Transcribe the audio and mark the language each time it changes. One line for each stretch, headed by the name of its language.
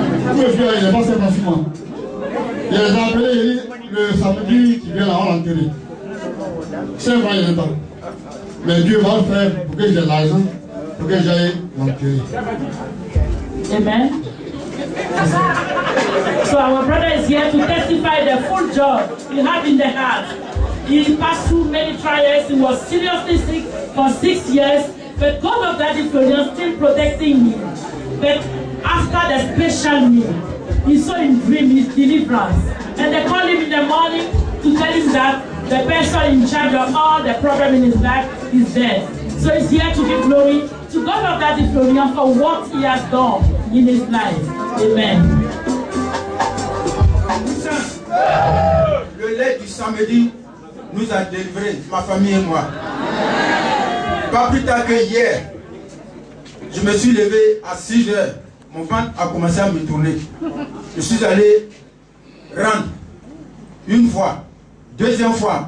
French: Tout le frère, il est passé facilement. Il les a appelés, il dit, le samedi qui vient là, on l'a enterré. 5 ans, il est temps. Mais Dieu va le faire pour que j'ai l'argent, pour que j'aille l'enterrer. Amen.
English: So our brother is here to testify the full joy he had in the heart. He passed through many trials. He was seriously sick for 6 years, but God of Daddy Florian still protecting him. But after the special meal, he saw in dream his deliverance. And they called him in the morning to tell him that the person in charge of all the problem in his life is dead. So he's here to give glory to God of Daddy Florian for what he has done in his life. Amen.
French: Le lait du samedi nous a délivrés, ma famille et moi. Pas plus tard que hier, je me suis levé à 6 heures. Mon ventre a commencé à me tourner. Je suis allé rendre une fois, deuxième fois.